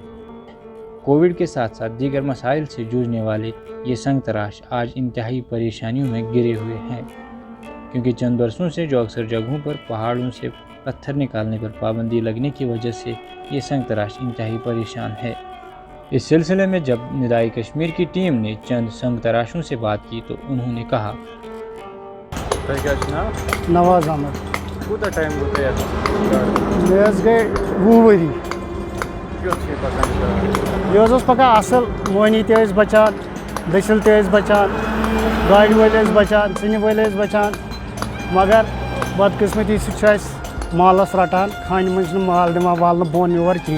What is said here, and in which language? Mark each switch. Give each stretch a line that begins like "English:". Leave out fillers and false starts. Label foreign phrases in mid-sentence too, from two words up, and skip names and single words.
Urdu: کووڈ کے ساتھ ساتھ دیگر مسائل سے جوجھنے والے یہ سنگ تراش آج انتہائی پریشانیوں میں گرے ہوئے ہیں، کیونکہ چند برسوں سے جو اکثر جگہوں پر پہاڑوں سے پتھر نکالنے پر پابندی لگنے کی وجہ سے یہ سنگ تراش انتہائی پریشان ہے۔ اس سلسلے میں جب ندائے کشمیر کی ٹیم نے چند سنگ تراشوں سے بات کی تو انہوں نے کہا، نواز احمد
Kashmiri: کوتاہ ٹائم گوٚو تۄہہِ اَتھ؟ مےٚ حظ گٔے 20 ؤری۔ کیُتھ چھُ یہِ پَکان؟ یہِ حظ اوس پَکان اَصٕل، مۄہنی تہِ ٲسۍ بَچان، دٔسِل تہِ ٲسۍ بَچان، گاڑِ وٲلۍ ٲسۍ بَچان، ژِنہِ وٲلۍ ٲسۍ بَچان، مگر بدقٕسمتی سۭتۍ چھُ اَسہِ مالَس رَٹان، خانہِ منٛز چھِنہٕ مال دِوان والنہٕ بۄن یور کِہیٖنۍ۔